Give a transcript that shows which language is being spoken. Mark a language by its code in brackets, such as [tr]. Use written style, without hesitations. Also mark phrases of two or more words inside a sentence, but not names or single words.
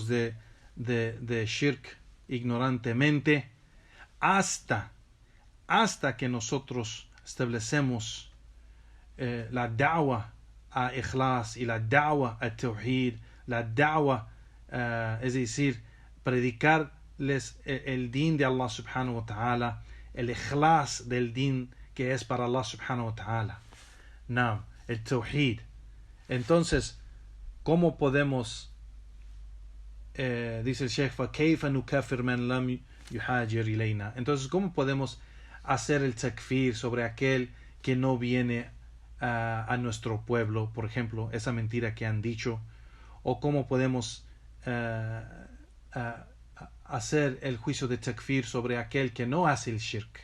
[es] de shirk ignorantemente, hasta que nosotros establecemos la da'wa a ikhlas y la da'wa a tawhid, la da'wa, es decir, predicarles el din de [ar] الله سبحانه وتعالى, [es] el ikhlas del din que es para [ar] الله سبحانه وتعالى, [es] no, el tawhid. Entonces, ¿cómo podemos, dice el Sheikh, [ar] فَكَيْفَ نُكَفِّرْ مَنْ لَمْ يُحَاجِرْ إِلَيْنَا? [es] Entonces, ¿cómo podemos hacer el takfir sobre aquel que no viene a nuestro pueblo, por ejemplo, esa mentira que han dicho? ¿O cómo podemos hacer el juicio de takfir sobre aquel que no hace el shirk?